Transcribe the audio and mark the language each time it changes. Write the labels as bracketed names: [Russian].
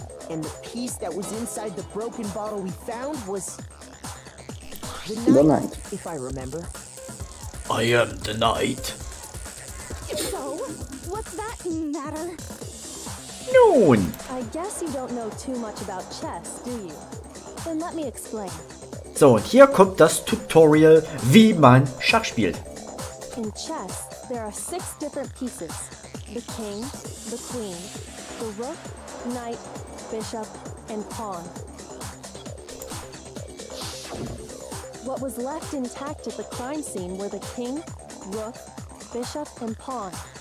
[English] And the piece that was inside the broken bottle we found was... The knight. If I remember. I am the knight. So, what's that matter? [German] Nun. [English] I guess you don't know too much about chess, do you? Then let me explain. [German] So, und hier kommt das Tutorial, wie man Schach spielt. [English] In chess, there are 6 different pieces. The king, the queen, the rook, knight, bishop, and pawn. What was left intact at the crime scene were the king, rook, bishop, and pawn.